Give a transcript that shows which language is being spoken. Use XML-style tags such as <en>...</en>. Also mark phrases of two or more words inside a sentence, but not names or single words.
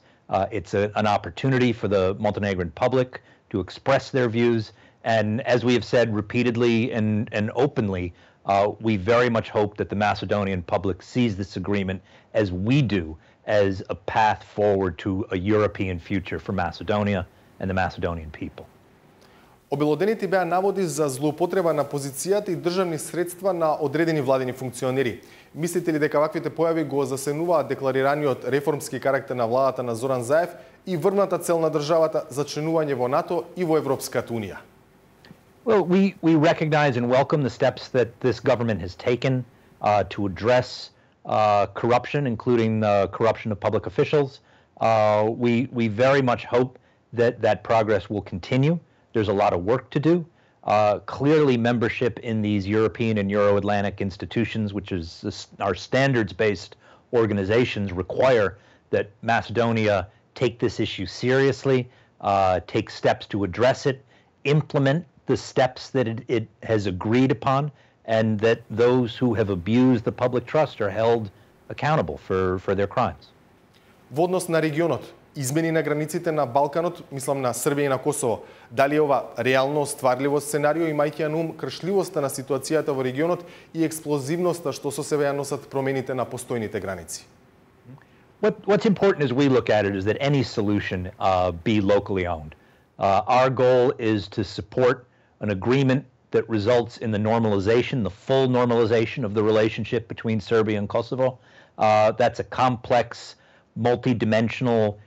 <en>It's an opportunity for the Montenegrin public to express their views, and as we have said repeatedly and openly, we very much hope that the Macedonian public sees this agreement as we do, as a path forward to a European future for Macedonia and the Macedonian people.</en> <mk>Обелоденети беа наводи за злоупотреба на позицијата и државни средства на одредени владени функционери. Мислите ли дека ваквите појави го засенуваат декларираниот реформски карактер на владата на Зоран Заев и врвната цел на државата за членување во НАТО и во Европската унија?</mk> <en>Well, we recognize and welcome the steps that this government has taken to address corruption, including corruption of public officials. We very much hope that progress will continue. There's a lot of work to do. Clearly, membership in these European and Euro-Atlantic institutions, which is our standards-based organizations, require that Macedonia take this issue seriously, take steps to address it, implement the steps that it has agreed upon, and that those who have abused the public trust are held accountable for their crimes.</en> <mk>Во однос на регионот, измени на границите на Балканот, мислам на Србија и на Косово, дали е ова реално остварливо сценарио, имајќи на ум кршливоста на ситуацијата во регионот и експлозивноста што со себе ја носат промените на постојните граници?</mk> <en>What's important as we look at it is that any solution be locally owned. Our goal is to support an agreement that results in the normalization, the full normalization of the relationship between Serbia and Kosovo. That's a complex, multi-dimensional issue.</en>